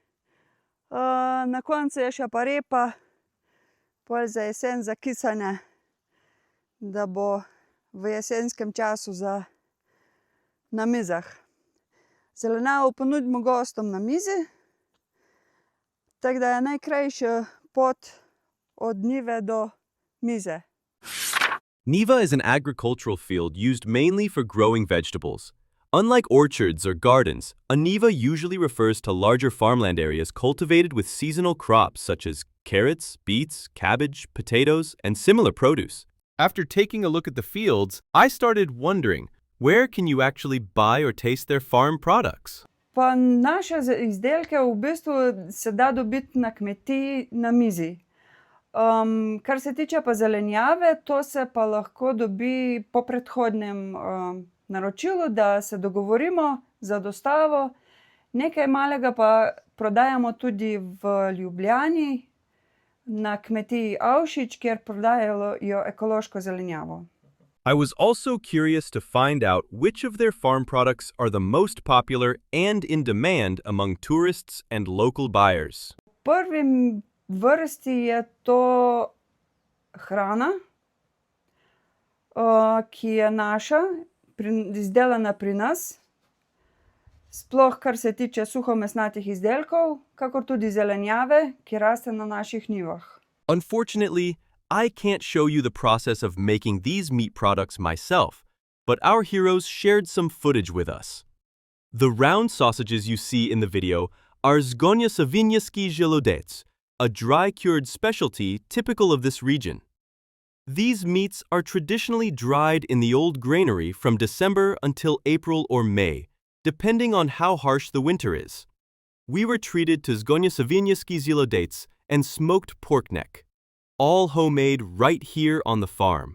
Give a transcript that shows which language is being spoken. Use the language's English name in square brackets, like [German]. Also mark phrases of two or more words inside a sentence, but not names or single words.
[Slovenian] Na koncu je še pa repa, pol za jesen za kisanje, da bo v jesenskem času na mizah. Zelenjavo ponudimo gostom na mizi, tako da je najkrajša pot od njive do mize. [English] Niva is an agricultural field used mainly for growing vegetables. Unlike orchards or gardens, a niva usually refers to larger farmland areas cultivated with seasonal crops such as carrots, beets, cabbage, potatoes, and similar produce. After taking a look at the fields, I started wondering, where can you actually buy or taste their farm products? [Slovenian] Pa naše izdelke v bistvu se da dobiti na kmetiji na mizi. Kar se tiče pa zelenjave, to se pa lahko dobi po predhodnem naročilu, da se dogovorimo za dostavo. Nekaj malega pa prodajamo tudi v Ljubljani, na kmetiji Avšič, kjer prodajajo ekološko zelenjavo. [English] I was also curious to find out which of their farm products are the most popular and in demand among tourists and local buyers. [Slovenian] V prvi vrsti je to hrana, ki je naša, izdelana pri nas, sploh kar se tiče suhomesnatih izdelkov, kakor tudi zelenjave, ki raste na naših njivah. [English] Unfortunately, I can't show you the process of making these meat products myself, but our heroes shared some footage with us. The round sausages you see in the video are zgonja-savinjski želodec, a dry-cured specialty typical of this region. These meats are traditionally dried in the old granary from December until April or May, depending on how harsh the winter is. We were treated to zgonja-savinjski želodec and smoked pork neck, all homemade right here on the farm.